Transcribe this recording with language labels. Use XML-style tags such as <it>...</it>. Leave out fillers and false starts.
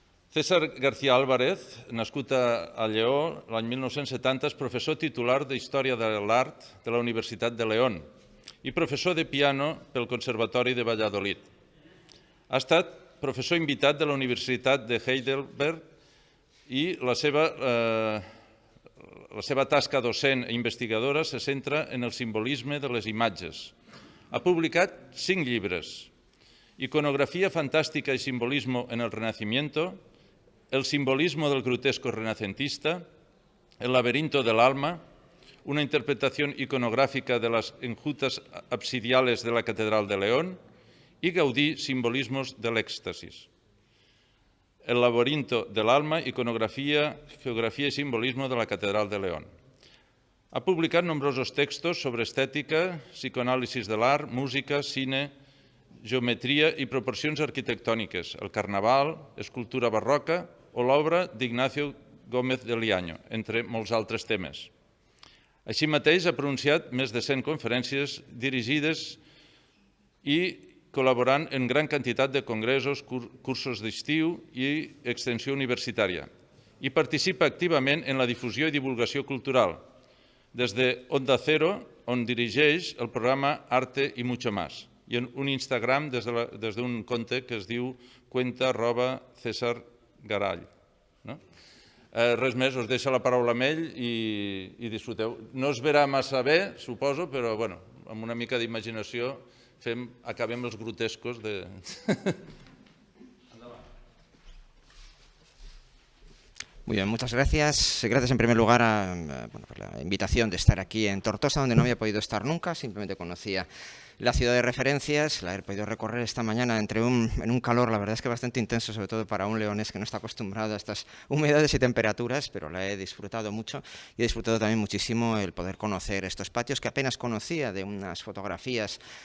<ca>César García Álvarez, nascut a Lleó l'any 1970, és professor titular d'Història de l'Art de la Universitat de León i professor de piano pel Conservatori de Valladolid. Ha estat professor invitat de la Universitat de Heidelberg i la seva tasca docent i investigadora se centra en el simbolisme de les imatges. Ha publicat 5 llibres: Iconografía fantástica y simbolismo en el Renacimiento, El simbolismo del grotesco renacentista, El laberinto del alma, una interpretación iconográfica de las enjutas absidiales de la Catedral de León y Gaudí, simbolismos del éxtasis.</ca> <es>El laberinto del alma, iconografía, geografía y simbolismo de la Catedral de León.</es> <ca>Ha publicat nombrosos textos sobre estètica, psicoanàlisis de l'art, música, cine, geometria i proporcions arquitectòniques, el carnaval, escultura barroca o l'obra d'Ignacio Gómez de Liaño, entre molts altres temes. Així mateix, ha pronunciat més de 100 conferències dirigides i col·laborant en gran quantitat de congressos, cursos d'estiu i extensió universitària. I participa activament en la difusió i divulgació cultural, des de Onda Cero, on dirigeix el programa Arte y Mucho Más, i en un Instagram des d'un compte que es diu cuenta@cesargarall. Res més, us deixo la paraula amb ell i disfruteu. No es verà massa bé, suposo, però amb una mica d'imaginació acabem els grotescos de...</ca> <es>Muy bien, muchas gracias. Gracias en primer lugar por la invitación de estar aquí en Tortosa, donde no había podido estar nunca, simplemente conocía la ciudad de referencias, la he podido recorrer esta mañana en un calor, la verdad es que bastante intenso, sobre todo para un leonés que no está acostumbrado a estas humedades y temperaturas, pero la he disfrutado mucho y he disfrutado también muchísimo el poder conocer estos patios que apenas conocía de unas fotografías</es>